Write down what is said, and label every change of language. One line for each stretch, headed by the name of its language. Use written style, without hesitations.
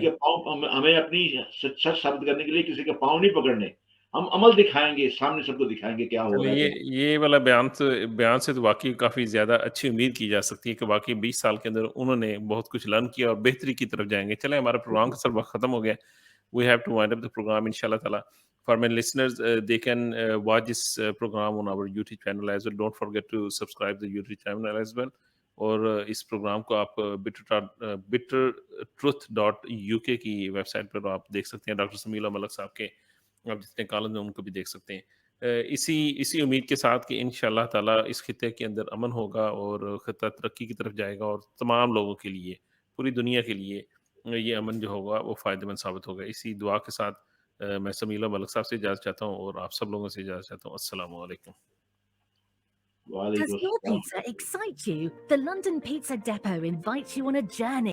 Hindi: के पाँव हमें अपनी सच साबित करने के लिए किसी के पाँव नहीं पकड़ने। हम अमल दिखाएँगे, सामने सबको दिखाएँगे क्या हो चलिए रहा है। ये वाला बयान से तो वाक़ई काफ़ी ज़्यादा अच्छी उम्मीद की जा सकती है कि वाक़ई 20 साल के अंदर उन्होंने बहुत कुछ लर्न किया और बेहतरी की तरफ जाएँगे। चलें हमारा प्रोग्राम का सर वक़्त ख़त्म हो गया है।
English: We have to wind up the program inshallah ta'ala. For my listeners, they can watch this program on our YouTube channel as well. Don't forget to subscribe the YouTube channel as well.
Hindi: और इस programme को आप bitter truth dot UK की website पर आप देख सकते हैं। डॉक्टर समीला मलिक साहब के आप जितने कॉलम हैं उनको भी देख सकते हैं। इसी इसी उम्मीद के साथ कि इंशाल्लाह ताला इस खित्ते के अंदर अमन होगा और खित्ता तरक्की की तरफ जाएगा और तमाम लोगों के लिए, पूरी दुनिया के लिए ये अमन जो होगा वो फ़ायदेमंद साबित होगा। इसी दुआ के साथ मैं समीला मलिक साहब से इजाज़त चाहता हूँ और आप सब लोगों से इजाज़त चाहता हूँ। अस्सलामु अलैकुम। वालेकुम
English: Does your
Hindi: अस्सलाम।
English: pizza excite you? The London Pizza Depot invites you on a journey